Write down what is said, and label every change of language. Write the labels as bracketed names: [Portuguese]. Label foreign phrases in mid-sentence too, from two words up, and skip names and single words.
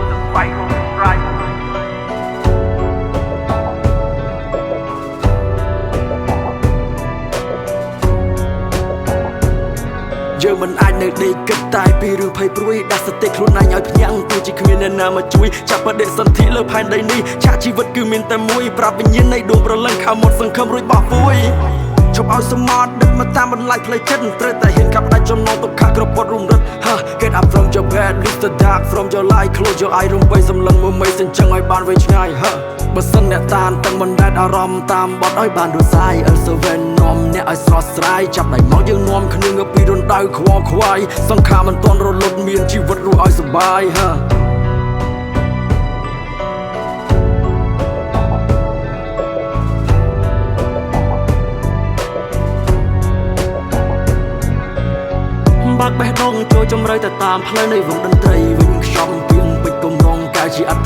[Khmer] យើងមិនអាចនៅដេកគិតតែពីរឿងភ័យព្រួយដាក់សតិខ្លួនឯងឲ្យភ្ញាំងទោះជាគ្មានអ្នកណាមកជួយចាប់បដិសន្ធិលើផែនដីនេះឆាកជីវិតគឺ មានតែមួយប្រាប់វិញ្ញាណនៃដួងប្រលឹងខំមកសង្ឃឹមរួចបោះពួយជប់ឲ្យសមត្ថដឹកមកតាមបន្លាយផ្លូវចិត្តត្រូវតែហ៊ានកាប់ដាច់ចំណងទុកខាក្របត់រុំរឹត [English] Get up from your bed leave the dark from your light close your eye [Khmer] រំបីសម្លឹងមួយមិនចឹងឲ្យបានវែងឆ្ងាយបើសិនអ្នកតានទាំងមិនដែលអារម្មណ៍តាមបត់ឲ្យបានរសាយ [English] also when [Khmer] នាំអ្នកឲ្យស្រស់ស្រាយចាប់ដៃមកយើងនាំគ្នាងើបពីរណ្ដៅខ្វល់ខ្វាយសង្ខារមិនទាន់រលត់មានជីវិតរស់ឲ្យសុបាយ បាក់បេះដូងចូលចម្រៅតែតាមផ្លូវនៃវងតន្ត្រីវិញខ្យំពីងពេជ្រកំរងកាយជាអត្ត